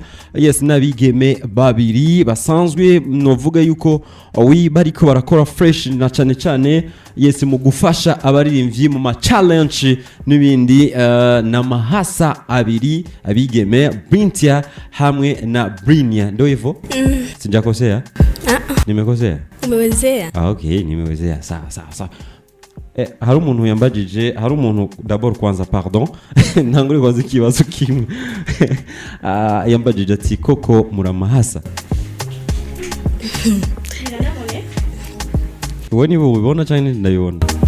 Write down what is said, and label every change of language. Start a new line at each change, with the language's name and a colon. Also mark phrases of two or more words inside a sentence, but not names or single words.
Rundi: Yes, nabigeme babiri basanzwe novuga yuko bariko barakora fresh na cyane cyane yes mu gufasha abaririmbyi mu ma challenge n'ibindi na mahasa abiri abigeme Britia hamwe na Brinia.
Swahili: Ndio hivyo? Sijakosea? Nimekosea? Umewezea? Okay, nimewezea. Sawa.
Rundi: Hari umuntu yambajije, hari umuntu d'abord kwanza pardon. Ntangure kwaza ikibazo kimwe. Yambajije ati koko muramahasa. Wewe niwe ubibona cyane ndabibona.